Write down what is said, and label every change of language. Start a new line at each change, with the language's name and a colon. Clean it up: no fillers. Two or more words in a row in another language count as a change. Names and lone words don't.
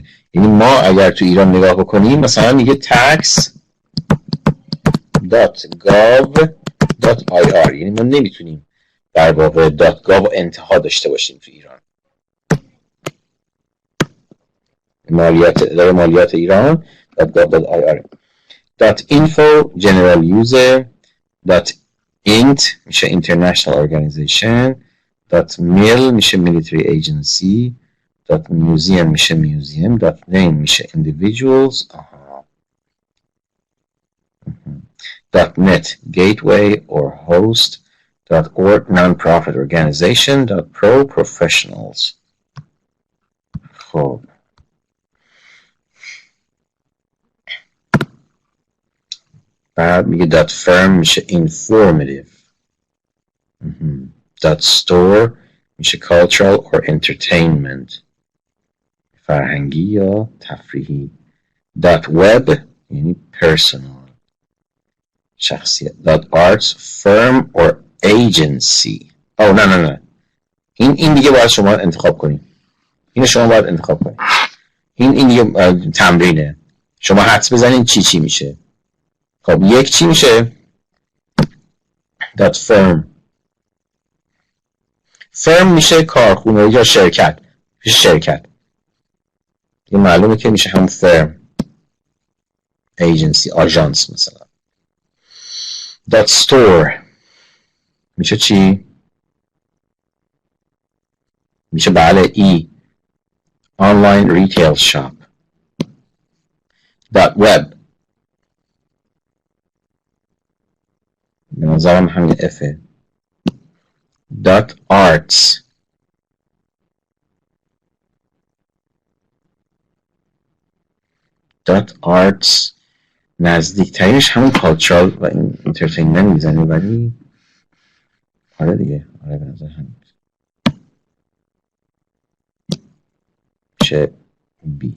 Persian: یعنی ما اگر تو ایران نگاه بکنیم مثلا میگه tax.gov.ir، یعنی ما نمیتونیم در واقع .gov انتها داشته باشیم تو ایران. مالیات ایران .gov.ir.
English: .info general user. .int میشه international organization. .mil میشه military agency. .museum میشه museum. .name میشه individuals. .net gateway or host. .org non-profit organization. .pro professionals.
Persian: خب بعد میگه .firm میشه informative.
English: .store میشه cultural or entertainment،
Persian: فرهنگی یا تفریحی. .web یعنی personal، شخصیت.
English: .arts firm or agency.
Persian: نه این دیگه باید شما انتخاب کنید. اینو شما باید انتخاب کنید. این دیگه تمرینه. شما حدس بزنید چی میشه. خب یک چی میشه؟ firm میشه کارخونه یا شرکت. یه معلومه که میشه هم firm. agency آژانس مثلا. .store میشه چی؟ میشه بله
English: online retail shop.
Persian: .web به نظرم همین افه. .arts نزدیکترینش همون cultural و این entertainment میزنه، ولی آره دیگه، آره به نظر همین میشه بی.